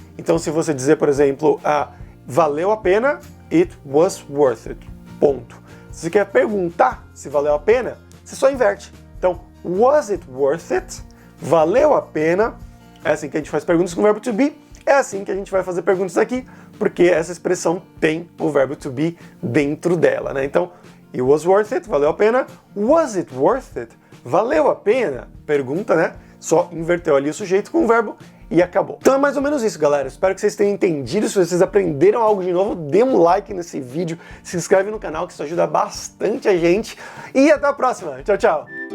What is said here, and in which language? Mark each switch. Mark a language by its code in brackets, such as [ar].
[pt] Então se você dizer, por exemplo, valeu a pena, [en] it was worth it, [pt] ponto. Se você quer perguntar se valeu a pena, você só inverte. Então, [en] was it worth it? [pt] Valeu a pena? É assim que a gente faz perguntas com o verbo to be, é assim que a gente vai fazer perguntas aqui porque essa expressão tem o verbo to be dentro dela, né? Então, [en] it was worth it, [pt] valeu a pena. [en] Was it worth it? [pt] Valeu a pena? Pergunta, né? Só inverteu ali o sujeito com o verbo e acabou. Então é mais ou menos isso, galera. Espero que vocês tenham entendido. Se vocês aprenderam algo de novo, dê um like nesse vídeo, se inscreve no canal, que isso ajuda bastante a gente. E até a próxima. Tchau, tchau!